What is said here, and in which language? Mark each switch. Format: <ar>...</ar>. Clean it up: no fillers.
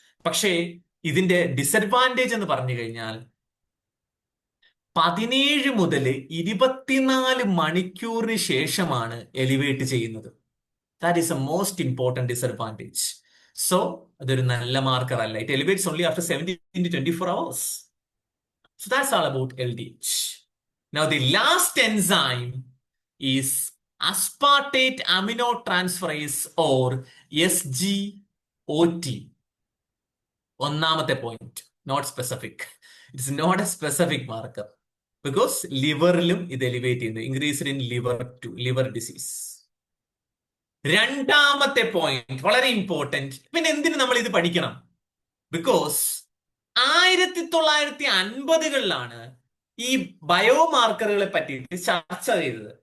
<ml>പക്ഷേ ഇതിന്റെ ഡിസഡ്വാൻറ്റേജ് എന്ന് പറഞ്ഞു കഴിഞ്ഞാൽ 17 മുതൽ 24 മണിക്കൂറിന് ശേഷമാണ് എലിവേറ്റ് ചെയ്യുന്നത്.</ml> <en>That is a most important disadvantage. So</en> <ml>അതൊരു നല്ല മാർക്കർ അല്ല.</ml> <en>It elevates only after 17 to 24 hours. So that's all about LDH. Now the last enzyme is aspartate aminotransferase or SGOT.</en> <ml>ഒന്നാമത്തെ point,</ml> <en>Not specific. It's not a specific marker because</en> <ml>ലിവറിലും ഇത് elevate ചെയ്യുന്നു,</ml> <en>Increased in liver disease.</en> <ml>രണ്ടാമത്തെ point വളരെ important. പിന്നെ എന്തിനു നമ്മൾ ഇത് പഠിക്കണം? ബിക്കോസ് 1950കളിലാണ് ഈ ബയോമാർക്കറുകളെ പറ്റിയിട്ട് ചർച്ച ചെയ്തത്.</ml>